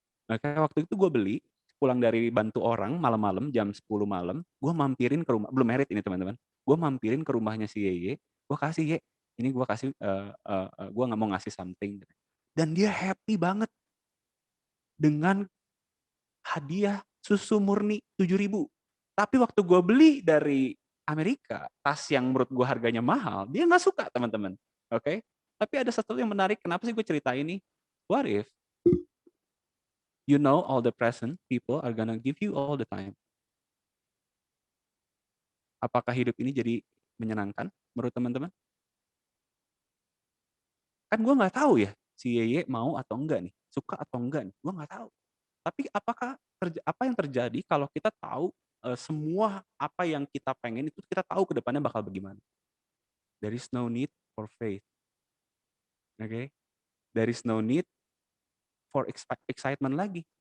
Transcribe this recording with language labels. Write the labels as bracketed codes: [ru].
[id] Nah, kayak waktu itu gue beli, pulang dari bantu orang malam-malam, jam 10 malam, gue mampirin ke rumah, belum merit ini teman-teman, gue mampirin ke rumahnya si Yeye, gue kasih, Ye, ini gue kasih, gue nggak mau ngasih something. Dan dia happy banget dengan hadiah susu murni 7.000. Tapi waktu gue beli dari Amerika, tas yang menurut gue harganya mahal, dia nggak suka teman-teman. Oke? Tapi ada satu yang menarik, kenapa sih gue cerita ini? [en] What if you know all the present people are gonna give you all the time? [id] Apakah hidup ini jadi menyenangkan menurut teman-teman? Kan gue nggak tahu ya, si Yeye mau atau enggak nih, suka atau enggak nih, gue nggak tahu. Tapi apa yang terjadi kalau kita tahu semua apa yang kita pengen itu kita tahu ke depannya bakal bagaimana? [en] There is no need for faith. Okay? There is no need for excitement [id] lagi.